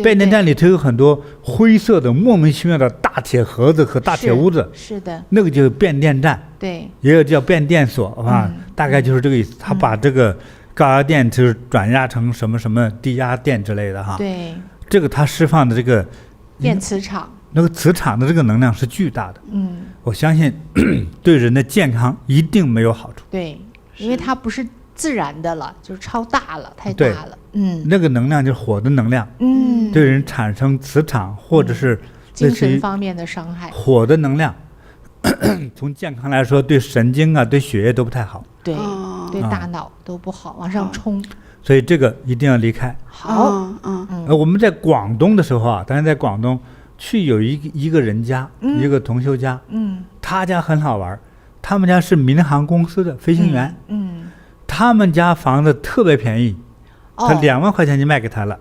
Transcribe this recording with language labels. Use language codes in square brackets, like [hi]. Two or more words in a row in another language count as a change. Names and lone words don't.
[zh] 變電站裡頭有很多灰色的、莫名其妙的大鐵盒子和大鐵屋子。是的。那個就是變電站。對。也有叫變電所大概就是這個意思。他把這個高壓電就是轉壓成什麼什麼低壓電之類的哈。對。這個它釋放的這個電磁場。那個磁場的這個能量是巨大的。我相信對人的健康一定沒有好處。對，因為它不是自然的了，就是超大了，太大了。那個能量就是火的能量。对人產生磁場或者是精神方面的傷害。火的能量，從健康來說，對神經啊，對血液都不太好。對，對大腦都不好，往上衝。所以這個一定要離開。好，我們在廣東的時候啊，當然在廣東。去有一個人家，一個同修家，他家很好玩，他們家是民航公司的飛行員，他們家房子特別便宜，他2萬塊錢就賣給他了。